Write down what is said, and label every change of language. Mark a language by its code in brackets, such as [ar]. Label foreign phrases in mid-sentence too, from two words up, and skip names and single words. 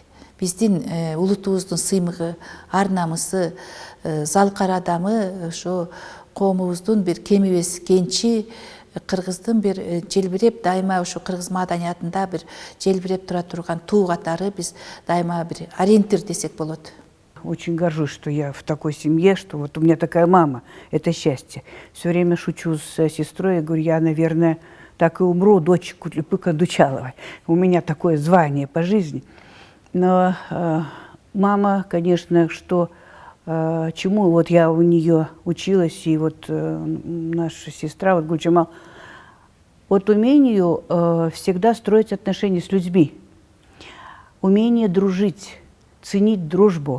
[ky] Биздин улутубуздун сыймыгы, ар намысы, залкар адамы, ошо коомубуздун бир кемибес кенчи, кыргыздын бир желбиреп дайыма ушу кыргыз маданиятында бир желбиреп тура турган туу катары биз дайыма бир ориентир десек болот. [ru] Очень горжусь, что я в такой семье, что вот у меня такая мама. Это счастье. Все время шучу с сестрой, я говорю, я, наверное, так и умру, дочь Кутлюпыка Дучаловой. У меня такое звание по жизни. Но мама, конечно, что чему вот я у нее училась, и вот наша сестра, вот Гульджамал, вот умению всегда строить отношения с людьми, умение дружить, ценить дружбу.